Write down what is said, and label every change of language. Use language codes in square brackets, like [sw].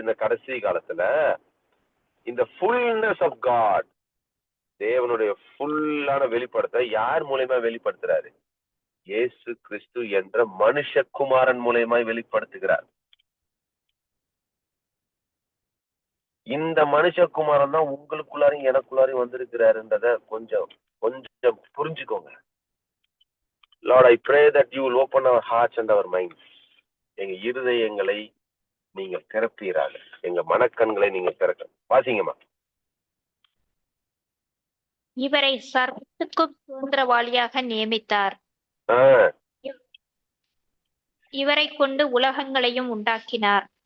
[ta] இந்த கடைசி காலத்துல இந்த [en] fullness of God, [ta] தேவனுடைய ஃபுல்லான வெளிப்படுத்த யார் மூலயமா வெளிப்படுத்துறாரு? இயேசு கிறிஸ்து என்ற மனுஷகுமாரன் மூலயமாய் வெளிப்படுத்துகிறார். இந்த மனுஷகுமாரன் தான் உங்களுக்குள்ளாரையும் எனக்குள்ளாரையும் வந்திருக்கிறாருன்றத கொஞ்சம் கொஞ்சம் புரிஞ்சுக்கோங்க. [en] Lord, I pray that you will open our hearts and our minds. [ta] எங்க இருதயங்களை நீங்க திறப்பீராக, எங்க மனக்கண்களை நீங்க திறக்க. வாசிங்கம்மா. இவரை சர்வத்துக்கும் சுதந்திரவாளியாக நியமித்தார். இவரை கொண்டு உலகங்களையும் உண்டாக்கினார்.